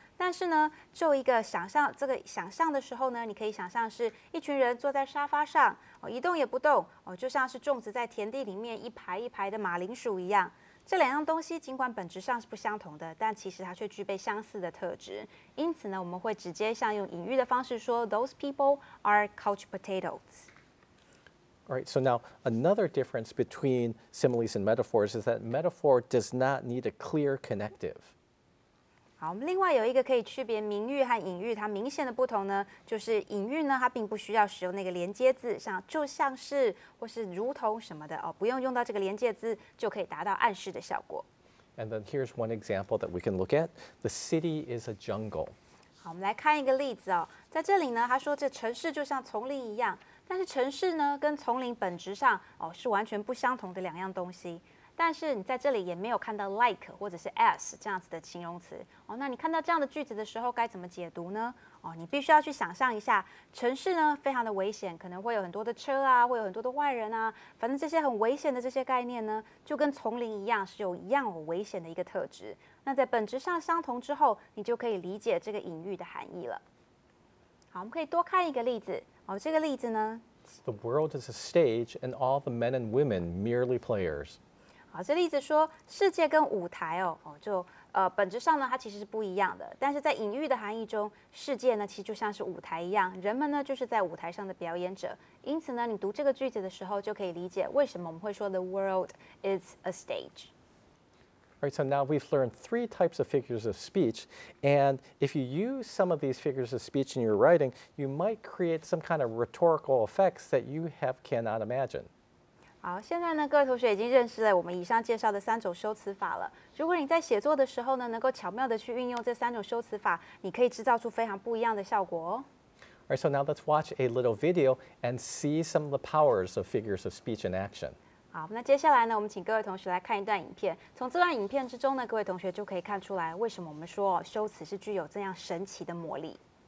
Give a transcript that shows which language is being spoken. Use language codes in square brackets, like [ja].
[zh] 但是呢，就一个想象，这个想象的时候呢，你可以想象是一群人坐在沙发上，哦，一动也不动，哦，就像是种植在田地里面一排一排的马铃薯一样。这两样东西尽管本质上是不相同的，但其实它却具备相似的特质。因此呢，我们会直接像用隐喻的方式说 ， [en] Those people are couch potatoes. All right, so now another difference between similes and metaphors is that metaphor does not need a clear connective. [zh] 好，我们另外有一个可以区别明喻和隐喻它明显的不同呢，就是隐喻呢，它并不需要使用那个连接字，像就像是或是如同什么的哦，不用用到这个连接字就可以达到暗示的效果。 [en] And then here's one example that we can look at. The city is a jungle. [zh] 好，我们来看一个例子哦，在这里呢，他说这城市就像丛林一样，但是城市呢跟丛林本质上哦是完全不相同的两样东西。但是你在这里也没有看到 like 或者是 as 这样子的形容词哦。那你看到这样的句子的时候，该怎么解读呢？哦，你必须要去想象一下，城市呢非常的危险，可能会有很多的车啊，会有很多的外人啊，反正这些很危险的这些概念呢，就跟丛林一样，是有一样有危险的一个特质。那在本质上相同之后，你就可以理解这个隐喻的含义了。好，我们可以多看一个例子哦。这个例子呢 [en] The world is a stage, and all the men and women merely players. [zh] 好，这例子说世界跟舞台本质上呢，它其实是不一样的。但是在隐喻的含义中，世界呢其实就像是舞台一样，人们呢就是在舞台上的表演者。因此呢，你读这个句子的时候，就可以理解为什么我们会说 [en] The world is a stage. All right, so now we've learned three types of figures of speech, and if you use some of these figures of speech in your writing, you might create some kind of rhetorical effects that you cannot imagine. [zh] 好，现在呢，各位同学已经认识了我们以上介绍的3种修辞法了。如果你在写作的时候呢，能够巧妙的去运用这3种修辞法，你可以制造出非常不一样的效果哦。 [en] All right, so now let's watch a little video and see some of the powers of figures of speech in action. [zh] 好，那接下来呢，我们请各位同学来看一段影片。从这段影片之中呢，各位同学就可以看出来，为什么我们说修辞是具有这样神奇的魔力。